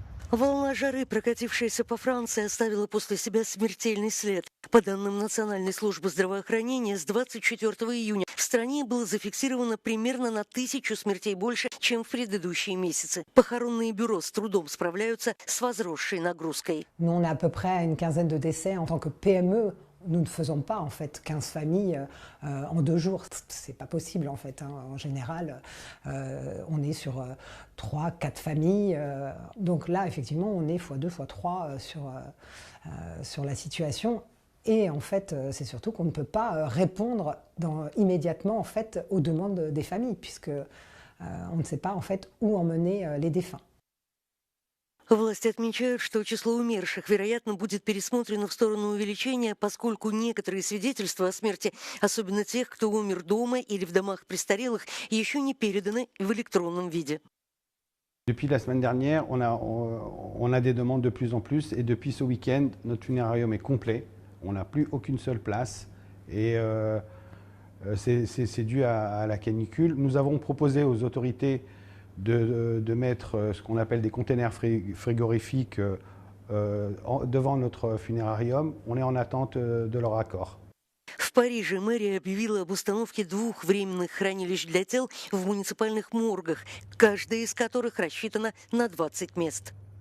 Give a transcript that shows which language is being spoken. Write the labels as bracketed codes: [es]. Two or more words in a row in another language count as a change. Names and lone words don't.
[ru] Волна жары, прокатившаяся по Франции, оставила после себя смертельный след. По данным Национальной службы здравоохранения, с 24 июня в стране было зафиксировано примерно на 1000 смертей больше, чем в предыдущие месяцы. Похоронные бюро с трудом справляются с возросшей нагрузкой. [fr] Nous, on a à peu près une quinzaine de décès en tant que PME. Nous ne faisons pas en fait 15 familles en 2 jours. C'est pas possible en fait. En général, on est sur 3-4 familles. Donc là, effectivement, on est x2, x3 sur la situation. Et en fait, c'est surtout qu'on ne peut pas répondre immédiatement en fait aux demandes des familles, puisque on ne sait pas en fait où emmener les défunts. [ru] Власти отмечают, что число умерших, вероятно, будет пересмотрено в сторону увеличения, поскольку некоторые свидетельства о смерти, особенно тех, кто умер дома или в домах престарелых, еще не переданы в электронном виде. [fr] Depuis la semaine dernière, on a des demandes de plus en plus et depuis ce week-end, notre funérarium est complet. On n'a plus aucune seule place et c'est dû à la canicule. Nous avons proposé aux autorités de mettre ce qu'on appelle des containers frigorifiques devant notre funérarium. On est en attente de leur accord. [ru] В Париже мэрия объявила об установке 2 временных хранилищ для тел в муниципальных моргах, каждая из которых рассчитана на 20 мест.